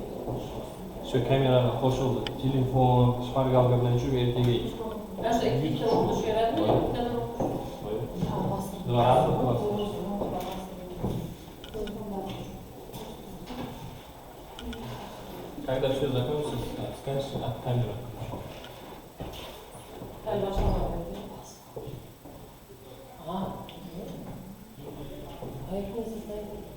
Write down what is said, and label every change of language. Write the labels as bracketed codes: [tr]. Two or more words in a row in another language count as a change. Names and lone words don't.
[uz] O'sha kameraga qo'shildi. Telefon, shpargalka bilan tushib ertaga [tr] Nasıl iki kilo olmuş herhalde? Bir tane olmuş. [ru] Когда все закончится, скажешь от камеры. [tr] Ben başlamadım. Aa. Hayır, neyse sen.